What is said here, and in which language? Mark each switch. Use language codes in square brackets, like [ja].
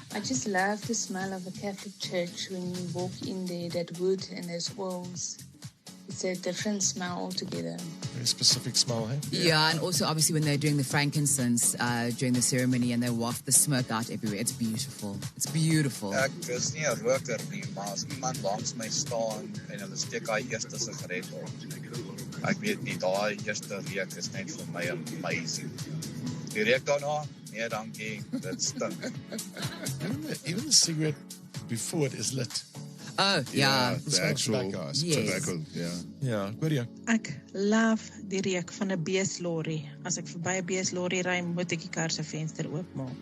[en] I just love the smell of a Catholic church when you walk in there, that wood and those oils. It's a different smell altogether. Very specific smell, hey? Yeah, and also obviously when they're doing the frankincense during the ceremony and they waft the smoke out everywhere. It's beautiful. It's beautiful. [af] Ek is nie 'n roker nie, maar as iemand langs my staan en hulle steek daai eerste sigaret op. Ek weet nie, daai eerste reuk is net vir my amazing. Die reuk daarna, nee dankie, dit stink. [en] Even the cigarette before it is lit. Oh, yeah. The actual tobacco, yeah. Yeah, good yeah. [af] Ek love die reuk van 'n beeslorry. As ek verby 'n beeslorry ry, moet ek die kar se venster oopmaak.